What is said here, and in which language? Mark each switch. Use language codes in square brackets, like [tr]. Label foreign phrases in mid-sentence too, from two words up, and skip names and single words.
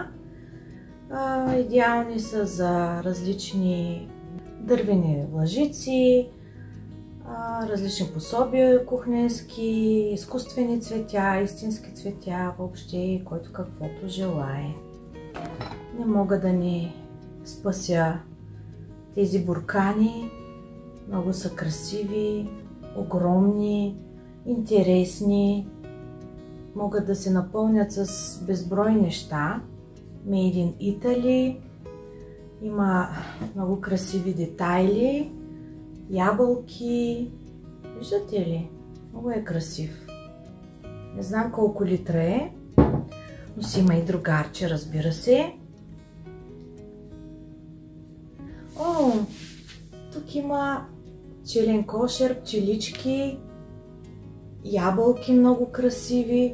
[bg] Идеални са за различни дървени лъжици, различни пособия кухненски, изкуствени цветя, истински цветя, въобще който каквото желае. Не мога да не спася тези буркани. Много са красиви, огромни, интересни. Могат да се напълнят с безброй неща. [en] Made in Italy. [bg] Има много красиви детайли. Ябълки. Виждате ли? Много е красив. Не знам колко литра е, но си има и другарче, разбира се. О, тук има пчелен кошер, пчелички, ябълки много красиви.